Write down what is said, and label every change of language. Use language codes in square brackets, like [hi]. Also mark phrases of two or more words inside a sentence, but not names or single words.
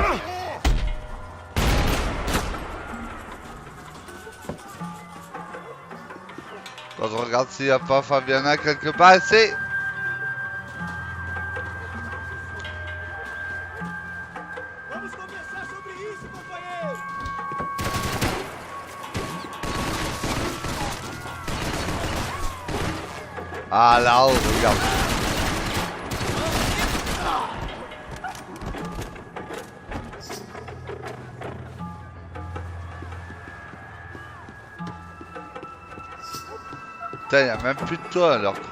[fr] Quand je regarde s'il n'y a pas Fabiana quelque part, c'est... [pt] Vamos conversar sobre isso, companheiro! [fr] Ah là-haut, regarde. Putain, y'a même plus de toit leur truc.